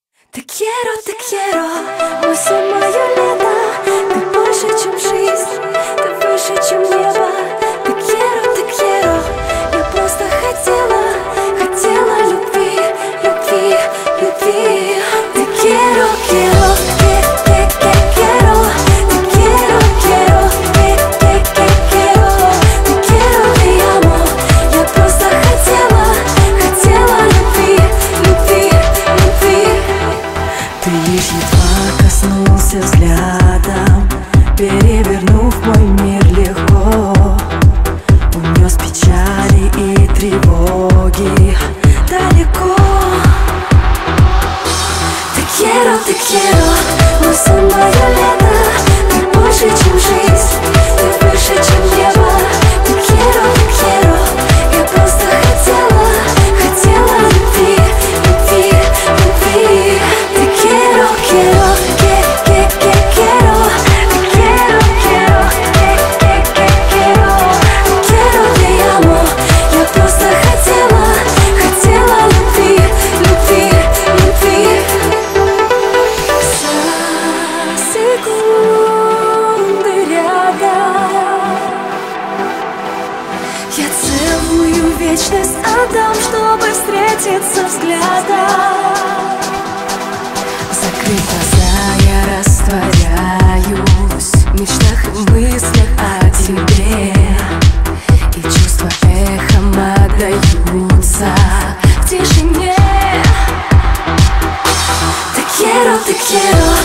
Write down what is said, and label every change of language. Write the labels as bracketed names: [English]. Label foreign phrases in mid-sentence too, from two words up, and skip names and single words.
[Spanish] Te quiero, [Russian] мы самое лето. Ты больше, чем жизнь, ты выше, чем небо. [Spanish] Te quiero, [Russian] я просто хотела любви, любви, любви. [Spanish] Te quiero, quiero, te quiero. Te quiero, quiero, te quiero, te amo. [Russian] Я просто хотела любви, любви, любви. Ты лишь едва коснулся взглядом, перевернув мой мир легко, унес печали и тревоги далеко. [Spanish] Te quiero, [Russian] мы самое лето. Ты больше, чем жизнь, ты выше, чем небо. [Spanish] Te quiero, [Russian] я просто хотела любви, любви, любви. [Spanish] Te quiero, quiero, quiero. Te quiero, te amo. [Russian] Я просто хотела любви, любви, любви. Секунды рядом, я целую вечность отдам, чтобы встретиться взглядом. Закрыв глаза, я растворяюсь в мечтах и мыслях о тебе, и чувства эхом отдаются в тишине. [Spanish] Te quiero,